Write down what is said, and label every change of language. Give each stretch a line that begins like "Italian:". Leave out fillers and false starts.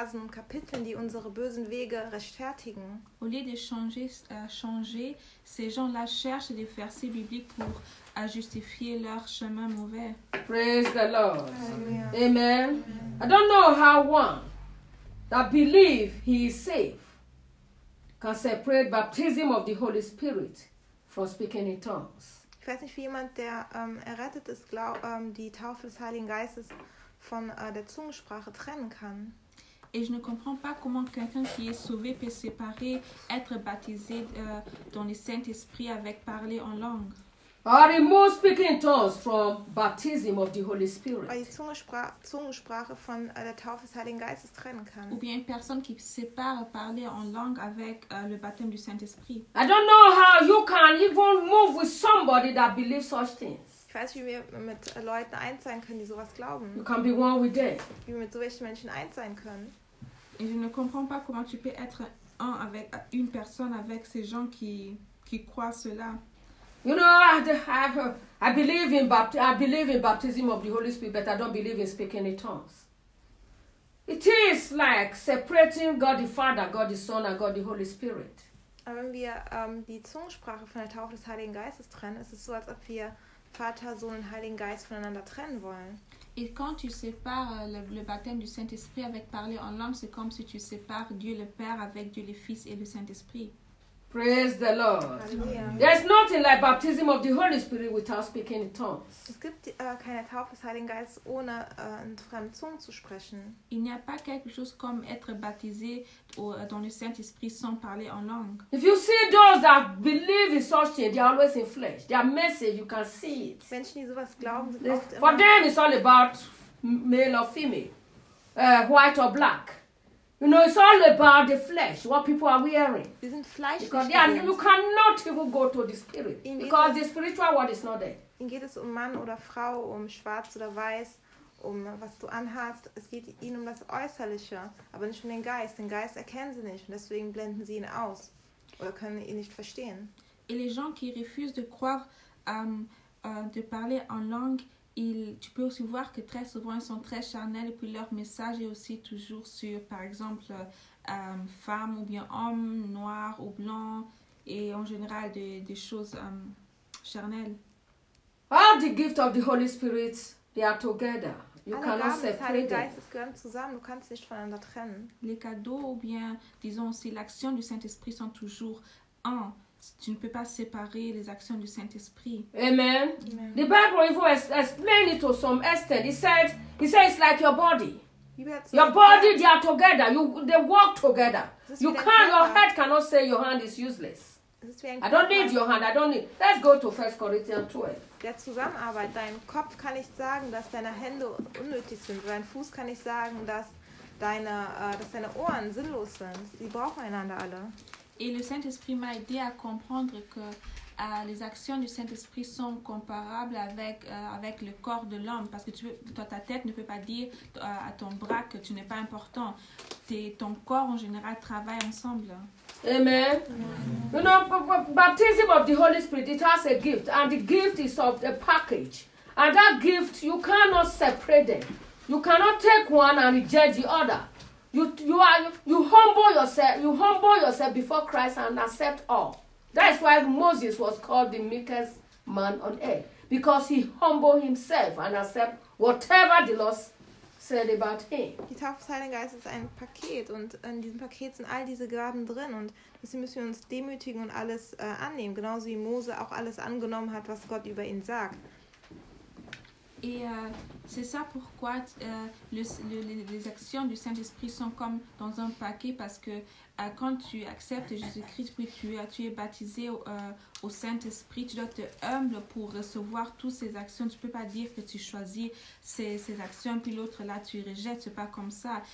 German: Kapiteln, die unsere bösen Wege rechtfertigen.
French: Au lieu de changer, ces gens-là cherchent des versets bibliques pour justifier leur chemin mauvais.
English: Praise the Lord. Alleluia. Amen. Alleluia. I don't know how one that believes he is saved can separate baptism of the Holy Spirit from speaking in tongues.
German: Ich weiß nicht, wie jemand, der errettet ist, die Taufe des Heiligen Geistes von der Zungensprache trennen kann.
French: Et je ne comprends pas comment quelqu'un qui est sauvé peut séparer être baptisé dans le Saint-Esprit avec parler en langue.
English: Or remove speaking tongues from baptism of the Holy Spirit.
German: Oder die Zungensprache von der Taufe des Heiligen Geistes trennen kann.
French: Ou bien une personne qui sépare parler en langue avec le baptême du Saint-Esprit.
English: I don't know how you can even move with somebody that believes such things.
German: Ich weiß, wie wir mit Leuten eins sein können, die sowas glauben.
English: You can be one with them.
German: Wie wir mit solchen Menschen eins sein können.
French: Et je ne comprends pas comment tu peux être un avec une personne avec ces gens qui croient cela.
English: You know, I believe in baptism of the Holy Spirit, but I don't believe in speaking in tongues. It is like separating God the Father, God the Son, and God the Holy Spirit.
German: Aber wenn wir die Zungensprache von der Taufe des Heiligen Geistes trennen, ist es so, als ob wir Vater, Sohn und Heiligen Geist voneinander trennen wollen.
French: Et quand tu sépares le baptême du Saint-Esprit avec parler en langue, c'est comme si tu sépares Dieu le Père avec Dieu le Fils et le Saint-Esprit.
English: Praise the Lord. Hallelujah. There's nothing like baptism of the Holy Spirit without speaking in tongues.
German: Es gibt keine Taufe des Heiligen Geistes ohne in fremden Zungen zu sprechen.
French: Il n'y a pas quelque chose comme être baptisé dans le Saint-Esprit sans parler en langue.
English: If you see those that believe in such things, they are always in flesh. Their message, you can see it.
German: Menschen, die sowas glauben, sind oft
English: for them, it's all about male or female, white or black. You know, it's all about the flesh, what people are wearing.
German: Die sind fleischlich.
English: Because you cannot even go to the spirit. Because the spiritual world is not there.
German: Ihnen geht es um Mann oder Frau, um schwarz oder weiß, um was du anhast. Es geht ihnen um das Äußerliche, aber nicht um den Geist. Den Geist erkennen sie nicht und deswegen blenden sie ihn aus oder können ihn nicht verstehen.
French: Et les gens qui refusent de croire, de parler en langue, tu peux aussi voir que très souvent ils sont très charnels et puis leur message est aussi toujours sur, par exemple, femme ou bien homme, noir ou blanc, et en général des choses charnelles.
English: All the gift of the Holy Spirit, they are together. You cannot separate them.
German: Les Geistes gehören zusammen, du kannst nicht voneinander trennen.
French: Les cadeaux ou bien disons aussi l'action du Saint-Esprit sont toujours un. Tu ne peux pas séparer les actions du Saint-Esprit.
English: Amen. The Bible even explained it to some extent. He said it's like your body. Your body, they are together. They work together. You can't, your head cannot say your hand is useless. I don't need your hand. I don't need. Let's go to 1 Corinthians 12.
German: Der Zusammenarbeit, dein Kopf kann nicht sagen, dass deine Hände unnötig sind. Dein Fuß kann nicht sagen, dass deine Ohren sinnlos sind. Sie brauchen einander alle.
French: Et le Saint-Esprit m'a aidé à comprendre que les actions du Saint-Esprit sont comparables avec le corps de l'homme. Parce que ta tête ne peut pas dire à ton bras que tu n'es pas important. Ton corps, en général, travaille ensemble.
English: Amen. You know, baptism of the Holy Spirit, it has a gift. And the gift is of the package. And that gift, you cannot separate them. You cannot take one and reject the other. You humble yourself before Christ and accept all. That is why Moses was called the meekest man on earth, because he humbled himself and accept whatever the Lord said about him.
German: Die Taufe des Heiligen Geistes ist ein Paket, und in diesem Paket sind all diese Gaben drin, und deswegen müssen wir uns demütigen und alles annehmen, genauso wie Mose auch alles angenommen hat, was Gott über ihn sagt.
French: Et c'est ça pourquoi les actions du Saint-Esprit sont comme dans un paquet, parce que quand tu acceptes Jésus-Christ, puis tu es baptisé au Saint-Esprit, tu dois être humble pour recevoir toutes ces actions. Tu ne peux pas dire que tu choisis ces actions, puis l'autre là tu rejettes, ce n'est pas comme ça.